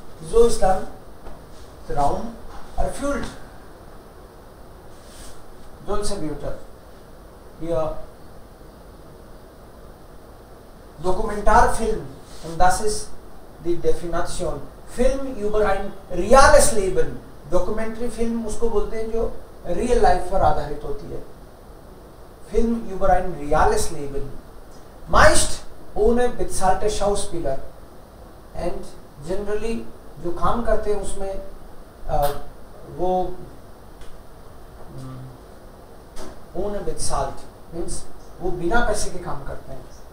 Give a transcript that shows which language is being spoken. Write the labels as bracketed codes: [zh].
[de] So ist dann Traum erfüllt. Dolce Vita. Hier Dokumentarfilm, und das ist die Definition. Film über ein reales Leben. [hi] Documentary Film उसको बोलते हैं जो [en] real life [hi] पर आधारित होती है. [de] Film über ein reales Leben. Meist ohne bezahlte Schauspieler. [en] And generally [hi] जो काम करते हैं उसमें वो [de] ohne bezahlt [hi] means वो बिना पैसे के काम करते हैं.